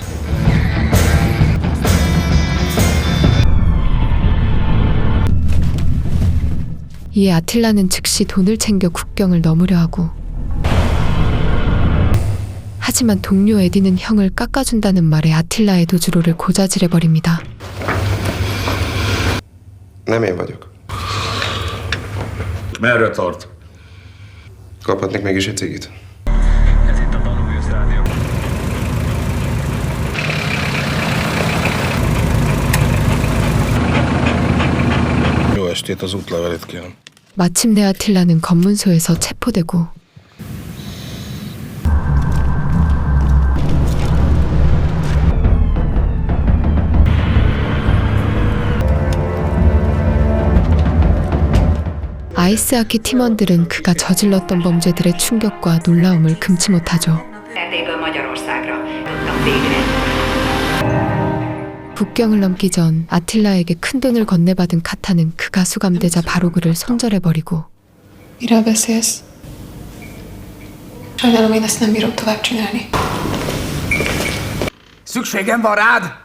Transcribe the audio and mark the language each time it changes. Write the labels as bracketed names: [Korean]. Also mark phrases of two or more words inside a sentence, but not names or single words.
[Korean] 이에 아틸라는 즉시 돈을 챙겨 국경을 넘으려 하고, 하지만 동료 에디는 형을 깎아준다는 말에 아틸라의 도주로를 고자질해버립니다. [Hungarian] Nem én vagyok. Merre tart? Kaphatnék mégis egy cigit. Jó estét, az útlevelét kérem. [Korean] 마침내 아틸라는 검문소에서 체포되고 아이스하키 팀원들은 그가 저질렀던 범죄들의 충격과 놀라움을 금치 못하죠. [Hungarian] Magyarországra tudtam végre. [Korean] 국경을 넘기 전 아틸라에게 큰 돈을 건네받은 카타는 그가 수감되자 바로 그를 손절해버리고 [Hungarian] Miről beszélsz? Sajnálom, én ezt nem bírom tovább csinálni. Szükségem van rád!